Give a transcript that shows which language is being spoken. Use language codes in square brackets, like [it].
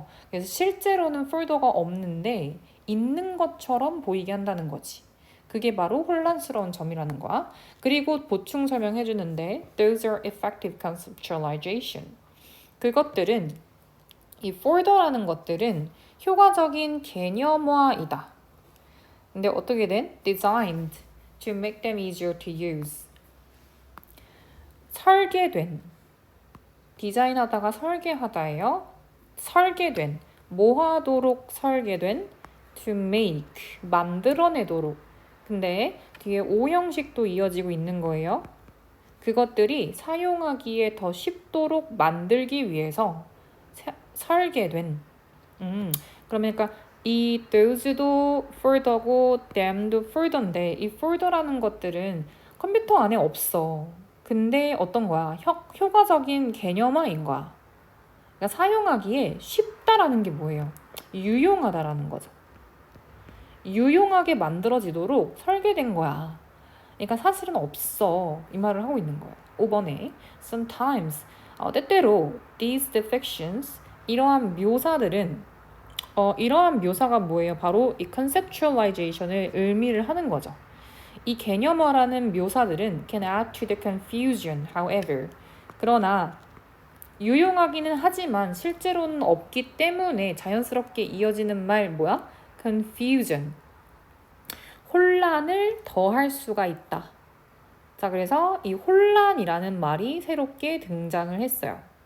[ko] 그래서 실제로는 폴더가 없는데 있는 것처럼 보이게 한다는 거지. 그게 바로 혼란스러운 점이라는 거야. 그리고 보충 설명해 주는데 [en] Those are effective conceptualization. [ko] 그것들은 이 폴더라는 것들은 효과적인 개념화이다. 근데 어떻게 된? [en] Designed to make them easier to use. [ko] 설계된. 디자인하다가 설계하다예요. 설계된. 뭐 하도록 설계된? [en] To make. [ko] 만들어내도록. 근데 뒤에 오형식도 이어지고 있는 거예요. 그것들이 사용하기에 더 쉽도록 만들기 위해서 설계된. 그러니까 이 those도 폴더고 them도 폴더인데 이 폴더라는 것들은 컴퓨터 안에 없어. 근데 어떤 거야? 효과적인 개념화인 거야. 그러니까 사용하기에 쉽다라는 게 뭐예요? 유용하다라는 거죠. 유용하게 만들어지도록 설계된 거야. 그러니까 사실은 없어. 이 말을 하고 있는 거예요. 5번에 sometimes 때때로 [en] these depictions [ko] 이러한 묘사들은 이러한 묘사가 뭐예요? 바로 이 conceptualization을 의미를 하는 거죠. 이 개념화라는 묘사들은 [en] can add to the confusion, however. [ko] 그러나 유용하기는 하지만 실제로는 없기 때문에 자연스럽게 이어지는 말 뭐야? confusion. 혼란을 더할 수가 있다. 자, 그래서 이 혼란이라는 말이 새롭게 등장을 했어요.